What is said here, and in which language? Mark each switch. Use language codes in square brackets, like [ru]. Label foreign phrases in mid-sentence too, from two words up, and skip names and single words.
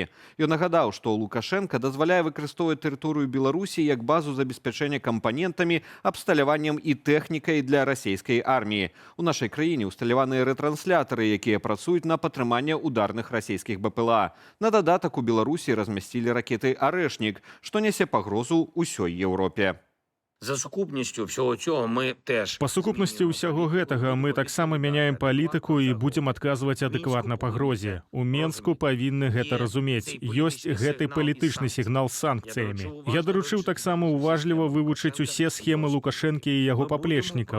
[be] Ён нагадаў, што Лукашенко дазваляе выкарыстоўваць тэрыторыю Беларусі як базу забеспячэння кампанентамі, абсталяваннем і тэхнікай для расійскай арміі. У нашай краіне ўсталяваныя рэтрансляторы, якія працуюць на падтрыманне ударных расійскіх БПЛА. На дадатак у Беларусі размясцілі ракеты «Арэшнік», што нясе пагрозу ўсёй Еўропе. [uk] За сукупністю всього цього ми теж... [be] Па сукупнасці ўсяго гэтага мы таксама мяняем палітыку і будзем адказваць адэкватна пагрозе. У Менску павінны гэта разумець. Ёсць гэты палітычны сігнал з санкцыямі. Я даручыў таксама уважліва вывучыць усе схемы Лукашэнкі і яго паплечнікаў.